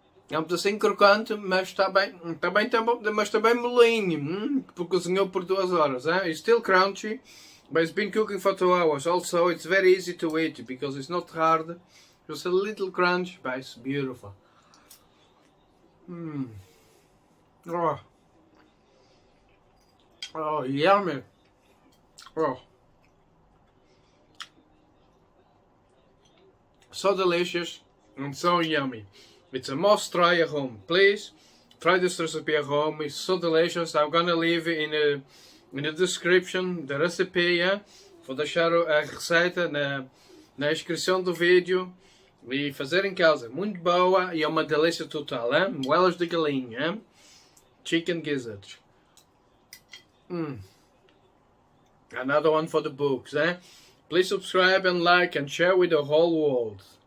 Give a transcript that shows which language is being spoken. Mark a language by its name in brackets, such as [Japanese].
[Portuguese] É um pedacinho crocante, mas está bem molinho, porque cozinhou por 2 horas. [English] It's still crunchy, but it's been cooking for 2 hours. Also, it's very easy to eat because it's not hard. Just a little crunch, but it's beautiful. Oh. Oh, yummy. Oh. So delicious and so yummy. It's a must try at home. Please try this recipe at home. It's so delicious. I'm gonna leave it in the description the recipe, [Portuguese] vou deixar a receita na descrição do vídeo. E fazer em casa, muito boa e é uma delícia total, moelas de galinha, [English] chicken gizzards. Another one for the books, Please subscribe and like and share with the whole world.